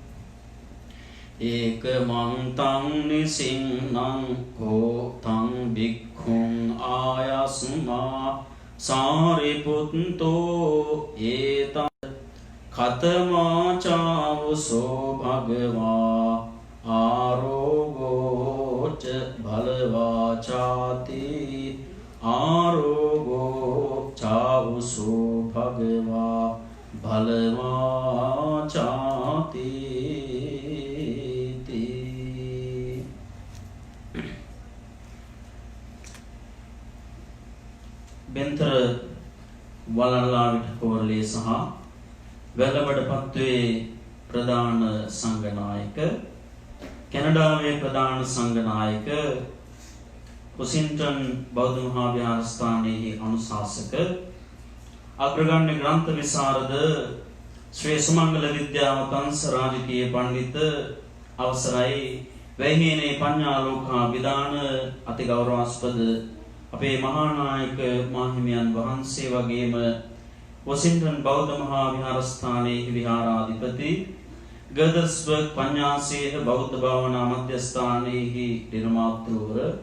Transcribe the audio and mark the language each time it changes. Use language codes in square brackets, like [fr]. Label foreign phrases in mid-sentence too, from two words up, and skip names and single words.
[pi] ඒකමන්තං නිසින්නං කෝතං භික්ඛුං ආයස්මා සාරිපුත්තෝ ඒතං කතමාචාවසෝ භගවා ආරෝගෝච බලවාචාති ආරෝගෝ චාවසෝ භගවා [si] බලවාචාති බෙන්තර වලල්ලාවිට කෝරළේ සහ වැලබඩපත්වේ ප්‍රධාන සංඝනායක කැනඩාවේ ප්‍රධාන සංඝනායක වොසින්ටන් බෞද්ධ මහා විහාරස්ථානයේ අනුශාසක අග්‍රගණ්‍ය ග්‍රන්ථ විසරද ශ්‍රී සුමංගල විද්‍යාවතංශ රාජකීය පඬිත අවසරයි වැහිනේ පඤ්ඤාලෝකා විදාන අති ගෞරවාස්පද අපේ මහා නායක මාහිමියන් වහන්සේ වගේම වොසින්ටන් බෞද්ධ මහා විහාරස්ථානයේ විහාරාධිපති ගර්දස්බර්ග් පඤ්ඤාසේන බෞද්ධ භාවනා මධ්‍යස්ථානයේ නිර්මාතෘවර